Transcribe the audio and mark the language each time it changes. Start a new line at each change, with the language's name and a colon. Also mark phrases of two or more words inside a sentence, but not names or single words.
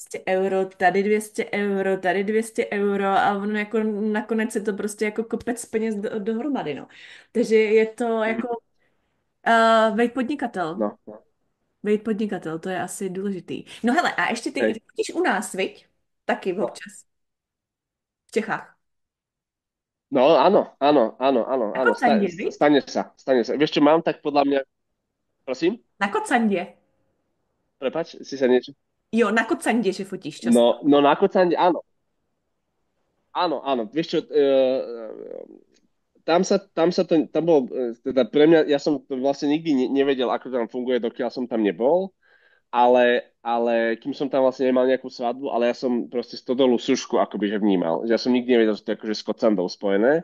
Czech: 200 euro, tady 200 euro, tady 200 euro a ono jako nakonec je to prostě jako kopec peněz dohromady, no. Takže je to Mhm. jako vejt podnikatel. No, no. Vejt podnikatel, to je asi důležitý. No hele, a ještě ty
Slovak: Hej.
Czech: vidíš u nás, viď? Taky No. občas. V Čechách. No,
Slovak: áno, áno, áno, áno,
Czech: Na
Slovak: áno,
Czech: kocandě, viď?
Slovak: stane sa. Vieš čo, mám tak podľa mňa, prosím,
Czech: Na kocandě.
Slovak: prepač, si sa niečo?
Czech: Jo, na kocandě, že fotíš často.
Slovak: No na kocande, áno, áno, vieš čo, tam bol, teda pre mňa, ja som to vlastne nikdy nevedel, ako tam funguje, dokiaľ som tam nebol, ale kým som tam vlastne nemal nejakú svadbu, ale ja som proste stodolu Sušku akoby že vnímal, že ja som nikdy nevedel, že to je akože s kocandou spojené.